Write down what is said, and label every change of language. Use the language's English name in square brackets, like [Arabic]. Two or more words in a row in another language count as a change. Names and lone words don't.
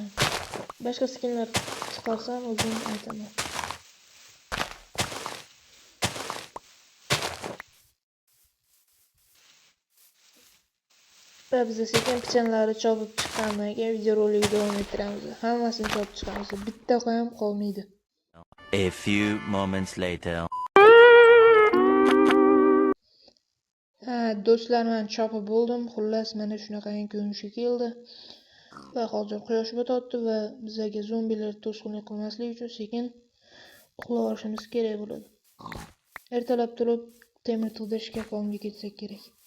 [Uzbek] Boshqa skinlar chiqarsam o'zim aytaman. Va biz sekin pichanlarni chopib chiqqandan keyin videorolikni davom ettiramiz. Hammasini chopib chiqamiz. Bitta ham qolmaydi. [English] A few moments later. [Uzbek] Do'stlar, men chopib bo'ldim. Xullas, mana shunaqa ko'rinishga keldi. Va hozir quyosh botadi va bizga zombilar to'sqinlik qilmasligi uchun sekin uxlab olishimiz kerak bo'ladi. Ertalab turib temir tig'dashga qomga ketsak kerak.